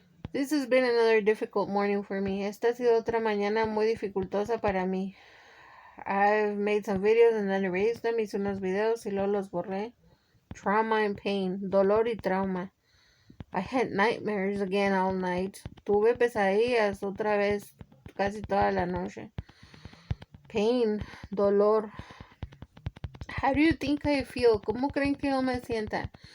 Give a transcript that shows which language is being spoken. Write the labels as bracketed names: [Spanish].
[English] This has been another difficult morning for me. [Spanish] Esta ha sido otra mañana muy dificultosa para mí. [English] I've made some videos and then erased them. [Spanish] Hice unos videos y luego los borré. [English] Trauma and pain. [Spanish] Dolor y trauma. [English] I had nightmares again all night. [Spanish] Tuve pesadillas otra vez casi toda la noche. [English] Pain. [Spanish] Dolor. [English] How do you think I feel? [Spanish] ¿Cómo creen que yo me sienta?